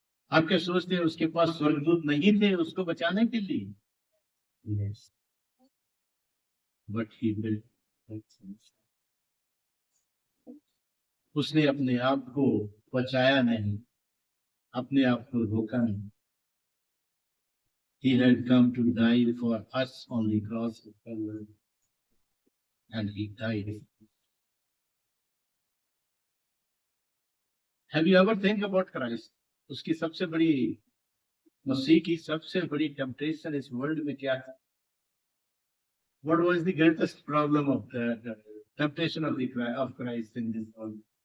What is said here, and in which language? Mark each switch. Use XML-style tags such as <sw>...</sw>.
<hi>आप क्या सोचते हैं उसके पास स्वर्गदूत नहीं थे उसको बचाने के लिए?</hi> <en>but he will,</en> <hi>उसने अपने आप को बचाया नहीं, अपने आप को रोका नहीं।</hi> <en>He had come to die for us on the cross of Calvary, and he died. Have you ever think about Christ?</en> <hi>उसकी सबसे बड़ी, मसीह की सबसे बड़ी टेम्पटेशन इस वर्ल्ड में क्या था?</hi> <en>What was the greatest problem of the temptation of Christ in this world?</en>